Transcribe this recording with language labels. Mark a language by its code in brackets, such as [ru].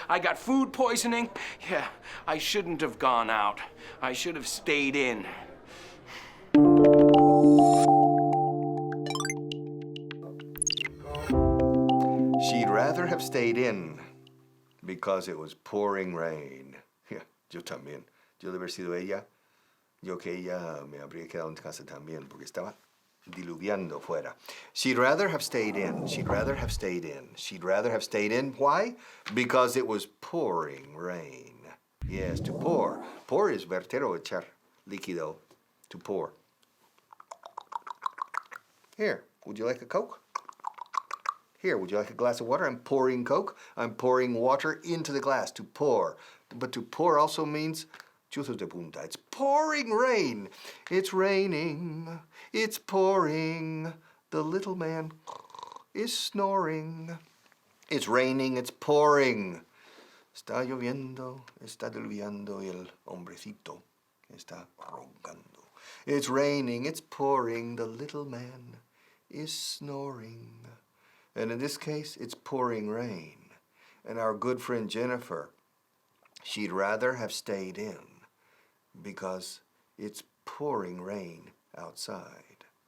[en] I got food poisoning. Yeah, I shouldn't have gone out. I should have stayed in. She'd rather have stayed in because it was pouring rain. [es] Yeah, yo también. Yo de haber sido ella, yo que ella me habría quedado en casa también porque estaba diluviando fuera. [en] She'd rather have stayed in. She'd rather have stayed in. She'd rather have stayed in. Why? Because it was pouring rain. Yes, to pour. Pour is [es] verter o echar líquido. [en] To pour. Here, would you like a Coke? Here, would you like a glass of water? I'm pouring Coke. I'm pouring water into the glass to pour. But to pour also means [es] chuzos de punta. [en] It's pouring rain. It's raining. It's pouring. The little man is snoring. It's raining. It's pouring. [es] Está lloviendo. Está diluviando y el hombrecito está roncando. [en] It's raining. It's pouring. The little man is snoring. And in this case, it's pouring rain. And our good friend Jennifer, she'd rather have stayed in because it's pouring rain outside.